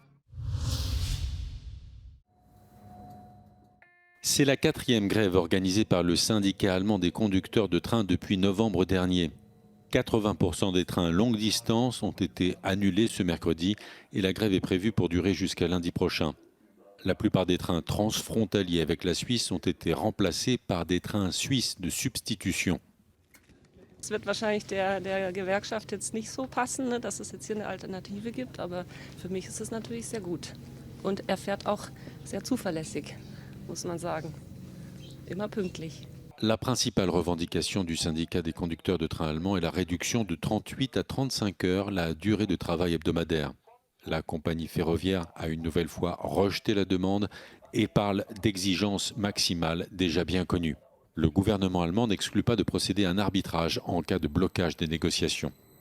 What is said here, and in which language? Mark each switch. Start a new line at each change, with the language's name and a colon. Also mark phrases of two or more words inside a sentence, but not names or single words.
French: C'est la 4e grève organisée par le syndicat allemand des conducteurs de train depuis novembre dernier. 80% des trains longue distance ont été annulés ce mercredi et la grève est prévue pour durer jusqu'à lundi prochain. La plupart des trains transfrontaliers avec la Suisse ont été remplacés par des trains suisses de substitution.
German: Es wird wahrscheinlich der Gewerkschaft jetzt nicht so passen, ne, dass es jetzt hier eine Alternative gibt, aber für mich ist es natürlich sehr gut. Und er fährt auch sehr zuverlässig, muss man sagen. Immer pünktlich.
French: La principale revendication du syndicat des conducteurs de train allemands est la réduction de 38 à 35 heures la durée de travail hebdomadaire. La compagnie ferroviaire a une nouvelle fois rejeté la demande et parle d'exigences maximales déjà bien connues. Le gouvernement allemand n'exclut pas de procéder à un arbitrage en cas de blocage des négociations.